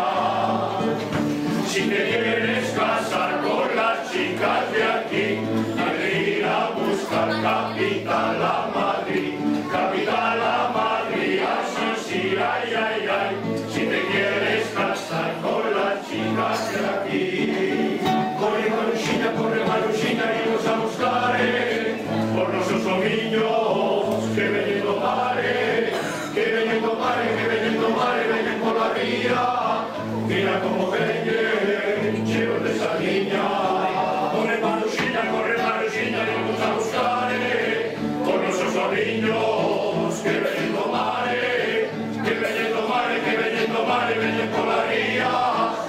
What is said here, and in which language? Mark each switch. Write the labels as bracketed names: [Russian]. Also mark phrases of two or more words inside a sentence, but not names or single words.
[Spanish] Si te quieres casar con las chicas de aquí, hay que ir a buscar capital a Madrid, capital a Madrid, así sí, ay, ay, ay. Si te quieres casar con las chicas de aquí, [Galician] corre Maruxina, irnos a buscar por nosos homiños que veñen do mare, que veñen do mare, que veñen do mare, veñen pola ría. Mira como veñen, cheos de saliña. Corre Maruxina, irnos a buscar por nosos homiños que veñen do mare, que veñen do mare, que veñen do mare, veñen pola ría.